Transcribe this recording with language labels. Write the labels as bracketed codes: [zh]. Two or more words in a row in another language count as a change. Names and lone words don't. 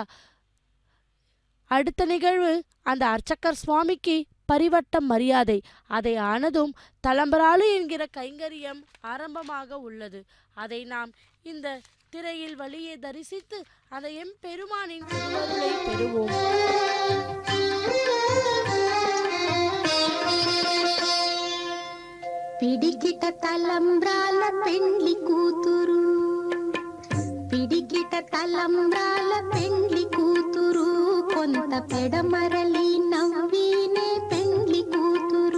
[ta] அடுத்த நிகழ்வு அந்த அர்ச்சகர் சுவாமிக்கு பரிவட்டம் மரியாதை. அதை ஆனதும் தலம்பராளு என்கிற கைங்கரியம் ஆரம்பமாக உள்ளது. அதை நாம் இந்த திரையில் வழியே தரிசித்து அந்த எம்பெருமானின் திருவருளை பெறுவோம். [te] పిడికిట తలంబ్రాల పెండ్లి కూతురు, పిడికిట తలంబ్రాల పెండ్లి కూతురు, కొంత పెడమరలి నవ్వినే పెండ్లి కూతురు.